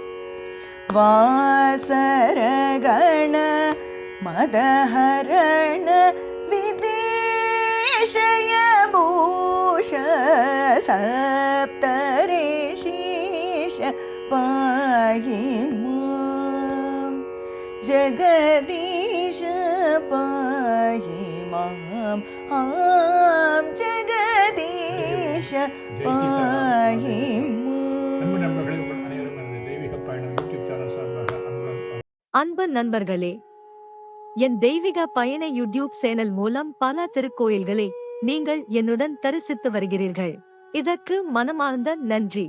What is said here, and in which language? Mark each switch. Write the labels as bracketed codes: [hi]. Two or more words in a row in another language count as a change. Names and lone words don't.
[sa] वासर गण मदहरण विदेशय भूष सप्तरि शीश पाहि माम् जगदीश पाहि माम् जगदीश पाहि [ta] அன்பு நண்பர்களே, உங்கள் அனைவரும் எனது தெய்வீக பயணம் யூடியூப் சேனல் சார்பாக அன்பு நண்பர்களே, என் தெய்வீக பயண யூடியூப் சேனல் மூலம் பல திருக்கோயில்களை நீங்கள் என்னுடன் தரிசித்து வருகிறீர்கள். இதற்கு மனமார்ந்த நன்றி.